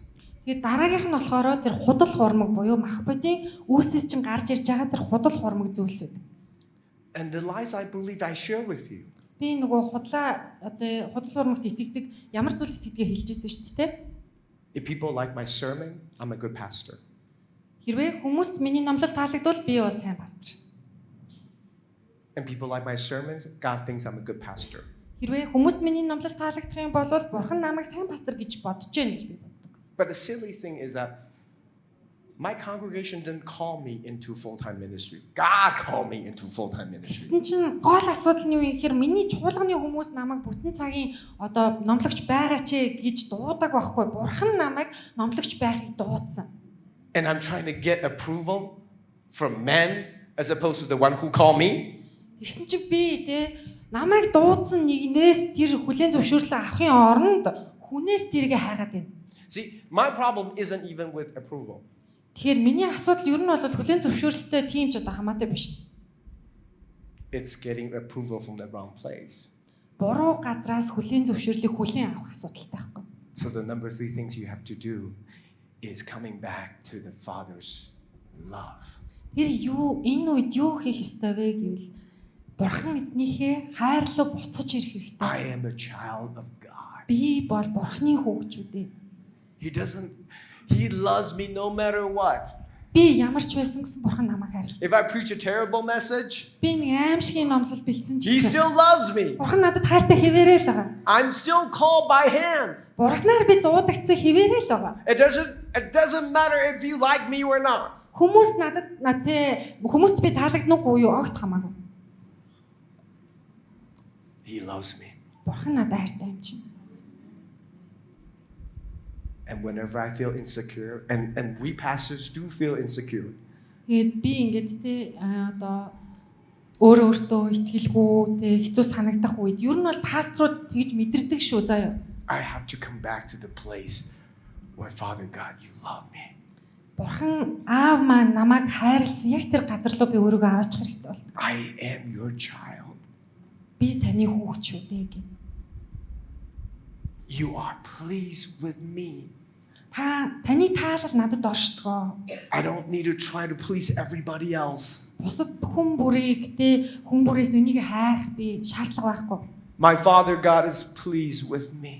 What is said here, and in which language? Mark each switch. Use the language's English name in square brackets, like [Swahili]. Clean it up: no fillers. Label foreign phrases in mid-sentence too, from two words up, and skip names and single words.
[Mongolian] Тэгээд дараагийнх нь болохоор тэр худал хурмаг буюу махбодын үүсээс чинь гарч ирж байгаа тэр худал хурмаг зүйлсүүд. [English] And the lies I believe I share with you. [Mongolian] Би нөгөө худал хурмагт итгэдэг ямар зүйл итгэдгээ хэлжсэн шүү дээ. [English] If people like my sermon, I'm a good pastor. [Mongolian] Хэрвээ хүмүүст миний номлол таалагдвал би бол сайн пастор. [English] And people like my sermons, God thinks I'm a good pastor. [Mongolian] Хэрвээ хүмүүст миний номлол таалагдах юм бол Бурхан намайг сайн пастор гэж бодож байна гэж би боддог. [English] But the silly thing is that my congregation didn't call me into full-time ministry. God called me into full-time ministry. [Mongolian] Тэгсэн чинь гол асуудал нь юу юм гэхээр миний чуулганы хүмүүс намайг бүтэн цагийн номлогч байгаач гэж дуудаг байхгүй. Бурхан намайг номлогч байхыг дуудсан. [English] And I'm trying to get approval. from men as opposed to the one who called me. [Mongolian] Тэгсэн чи би те намайг дуудсан нэгнээс тэр хүлээн зөвшөөрлөө авахын оронд хүнээс тэргээ хайгаад байна. [English] See, my problem isn't even with approval. [Mongolian] Тэгэхээр миний асуудал ер нь бол хүлээн зөвшөөрлөлттэй тийм ч одоо хамаатай биш. [English] It's getting approval from the wrong place. [Mongolian] Буруу газраас хүлээн зөвшөөрлийг хүлээн авах асуудалтай байхгүй. [English] So the number 3 things you have to do is coming back to the Father's love. [Mongolian] Тэр юу энэ үед юу хийх ёстой вэ гэвэл Бурхан эзнийхээ хайр руу буцаж ирэх хэрэгтэй. [English] I am a child of God. [Mongolian] Би бол Бурханы хүүхчүүд ээ. [English] He loves me no matter what. [Mongolian] Би ямар ч байсан гэсэн Бурхан намайг хайрлаа. [English] If I preach a terrible message, [Mongolian] Би нэг аимшигын номлол бэлдсэн [English] He ч still loves me. [Mongolian] Бурхан надад хайртай хэвээрээ л байгаа. [English] I'm still called by Him. [Mongolian] Бурханаар би дуудагдсан хэвээрээ л байгаа. [English] It doesn't matter if you like me or not. [Mongolian] Хүмүүс хүмүүст би таалагднаггүй юу огт хамаагүй. [English] He loves me. [Mongolian] Бурхан надад хайртай юм чинь. [English] And whenever I feel insecure, and we pastors do feel insecure. [Mongolian] Тэгээд би ингээд одоо өөртөө итгэлгүй хэцүү санагдах үед ер нь бол пасторууд тэгж мэдэрдэг шүү заяа. [English] I have to come back to the place where Father God, you love me. [Mongolian] Бурхан аав маань намайг хайрлсан яг тэр газар руу би өөрийгөө аваачих хэрэгтэй бол. [English] I am your child. [Mongolian] Би таны хүүхэд шүү дээ гэх. [English] You are pleased with me. [Mongolian] Таны таалал надад оршдгоо. [English] I don't need to try to please everybody else. [Mongolian] Бусад хүн бүрээс нэгийг хайх би шаардлага байхгүй. [English] My Father God is pleased with me.